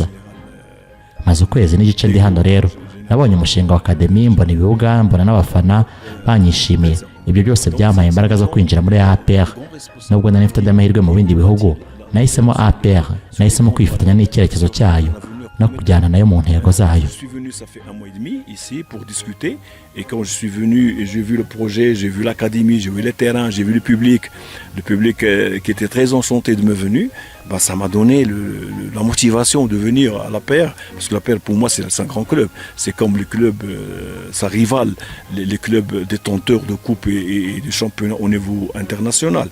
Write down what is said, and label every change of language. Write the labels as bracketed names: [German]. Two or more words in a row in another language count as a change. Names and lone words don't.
[Kinyarwanda] Maze ukwezi n'igice ndi hano rero nabonye umushinga wa Academy, mbona ibibuga, mbona n'abafana banyishimiye. Ibyo byose byampaye imbaraga zo kwinjira muri APR. Nubwo nari mfite amahirwe mu bindi bihugu, nahisemo APR, nahisemo kwifatanya n'icyerekezo cyayo no kujyana nayo mu ntego zayo. [French] Je suis venu, ça fait 1 mois et demi ici pour discuter, et quand je suis venu, j'ai vu le projet, j'ai vu l'académie, j'ai vu les terrains, j'ai vu le public qui était très enchanté de me venir. Bah, ça m'a donné la motivation de venir à l'APR, parce que l'APR pour moi c'est un grand club, c'est comme le club, ça rivale les clubs détenteurs de coupes et de championnats au niveau international.